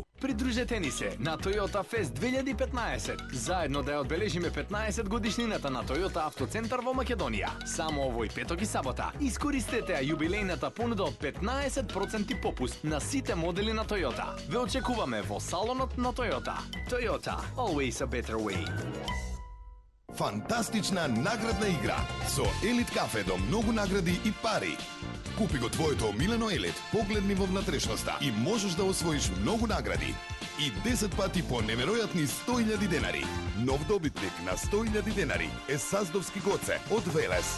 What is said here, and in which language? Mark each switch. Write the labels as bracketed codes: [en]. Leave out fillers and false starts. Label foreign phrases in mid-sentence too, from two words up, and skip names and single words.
[mk] Придружете ни се на Toyota Fest 2015. Заедно да ја одбележиме 15 годишнината на Toyota Автоцентар во Македонија. Само овој петок и сабота. Искористете ја јубилејната понуда од 15% попуст на сите модели на Toyota. Ве очекуваме во салонот на Toyota. [en] Toyota, always a better way. [mk] Фантастична наградна игра со Елит кафе до многу награди и пари. Купи го твоето омилено Елит, погледни во внатрешноста и можеш да освоиш многу награди. И 10 пати по неверојатни 100.000 денари. Нов добитник на 100.000 денари е Саздовски гоце од Велес.